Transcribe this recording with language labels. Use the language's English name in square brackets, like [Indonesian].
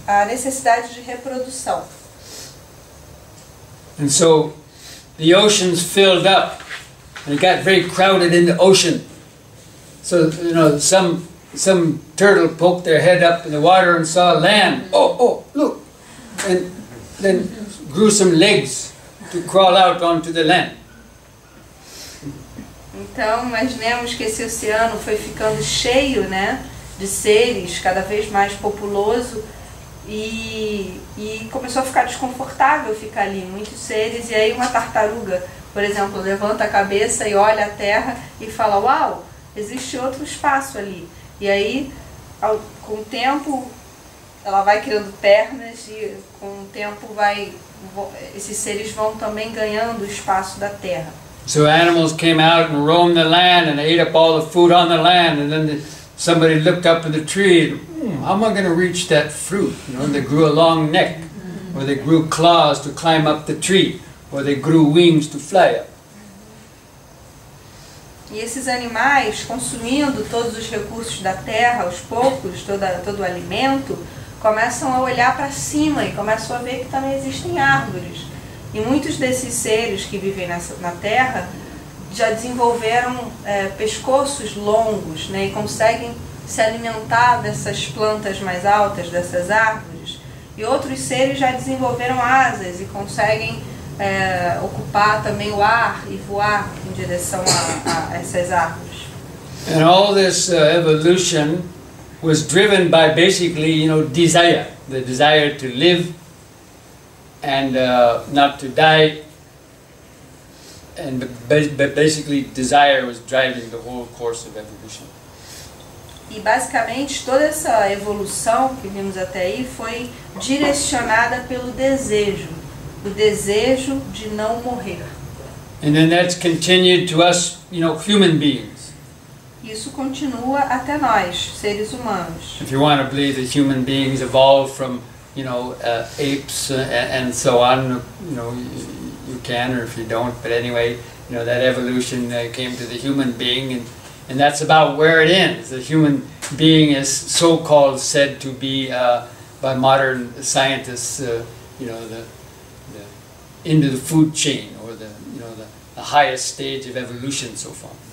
[Portuguese] A necessidade de reprodução. [English] And so the oceans filled up, and it got very crowded in the ocean. So, you know, some turtle poked their head up in the water and saw land. Oh, look! And then grew some legs to crawl out onto the land. [Portuguese] Então, imaginemos que esse oceano foi ficando cheio, né, de seres, cada vez mais populoso, e começou a ficar desconfortável ficar ali, muitos seres, e aí uma tartaruga, por exemplo, levanta a cabeça e olha a terra e fala: uau, existe outro espaço ali. E aí, com o tempo, ela vai criando pernas e com o tempo esses seres vão também ganhando o espaço da terra. [English] So animals came out and roamed the land and ate up all the food on the land, and then somebody looked up in the tree and, how am I going to reach that fruit? You know, they grew a long neck, or they grew claws to climb up the tree, or they grew wings to fly up. [Portuguese] E esses animais, consumindo todos os recursos da terra, aos poucos, todo o alimento, começam a olhar para cima e começam a ver que também existem árvores. E muitos desses seres que vivem na terra já desenvolveram pescoços longos, né, e conseguem se alimentar dessas plantas mais altas, dessas árvores. E outros seres já desenvolveram asas e conseguem ocupar também o ar e voar em direção a essas árvores. [English] And all this evolution was driven by basically, desire. The desire to live and not to die. And basically desire was driving the whole course of evolution. [Portuguese] E basicamente toda essa evolução que vimos até aí foi direcionada pelo desejo, o desejo de não morrer. [English] And then that's continued to us, human beings. [Portuguese] Isso continua até nós, seres humanos. [English] If you want to believe that human beings evolved from, apes and so on, you can, or if you don't. But anyway, that evolution came to the human being, and that's about where it ends. The human being is so-called said to be, by modern scientists, the end of the food chain, or the highest stage of evolution so far.